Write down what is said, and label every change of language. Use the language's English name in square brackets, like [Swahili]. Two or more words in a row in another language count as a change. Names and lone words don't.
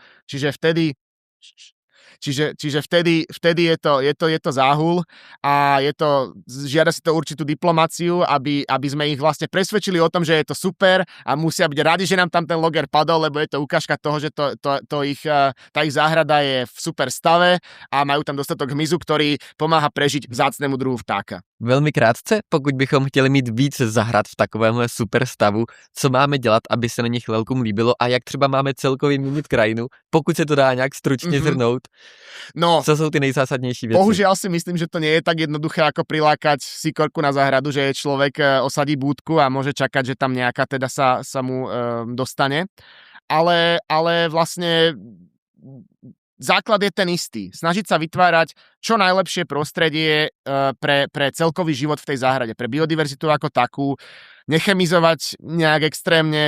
[Slovak] Čiže vtedy je to záhul a žiada si to určitú diplomáciu, aby sme ich vlastne presvedčili o tom, že je to super a musia byť radi, že nám tam ten loger padol, lebo je to ukážka toho, že tá ich záhrada je v super stave a majú tam dostatok hmyzu, ktorý pomáha prežiť vzácnemu druhu vtáka. [Czech] Velmi krátce, pokud bychom chtěli mít víc zahrad v takovémhle super stavu, co máme dělat, aby se na nich lelkům líbilo a jak třeba máme celkově měnit krajinu, pokud se to dá nějak stručně zhrnout. No, co jsou ty nejzásadnější věci? [Slovak] Bohužiaľ si myslím, že to nie je tak jednoduché ako prilákať sikorku na záhradu, že človek osadí búdku a môže čakať, že tam nejaká teda sa mu dostane. Ale vlastne základ je ten istý. Snažiť sa vytvárať čo najlepšie prostredie pre celkový život v tej záhrade, pre biodiverzitu ako takú, nechemizovať nejak extrémne,